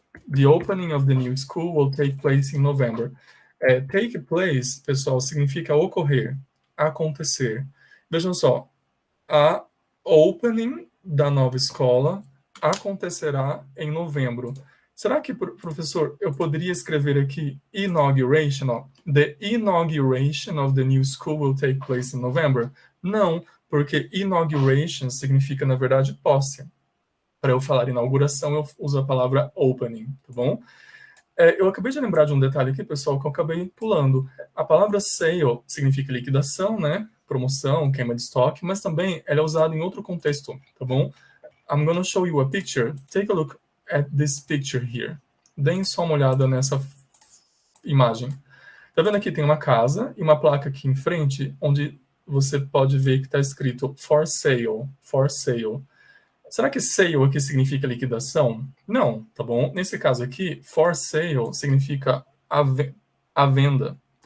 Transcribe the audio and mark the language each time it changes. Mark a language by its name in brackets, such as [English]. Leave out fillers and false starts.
[English] The opening of the new school will take place in November. [Portuguese] Take place, pessoal, significa ocorrer, acontecer. Vejam só, a opening da nova escola acontecerá em novembro. Será que, professor, eu poderia escrever aqui inauguration? Ó, [English] the inauguration of the new school will take place in November? [Portuguese] Não, porque inauguration significa, na verdade, posse. Para eu falar inauguração, eu uso a palavra opening, tá bom? Eu acabei de lembrar de um detalhe aqui, pessoal, que eu acabei pulando. A palavra sale significa liquidação, né? Promoção, queima de estoque, mas também ela é usada em outro contexto, tá bom? [English] I'm going to show you a picture. Take a look at this picture here. [Portuguese] Deem só uma olhada nessa imagem. Tá vendo aqui? Tem uma casa e uma placa aqui em frente, onde você pode ver que está escrito for sale, for sale. Será que sale aqui significa liquidação? Não, tá bom? Nesse caso aqui, for sale significa a venda.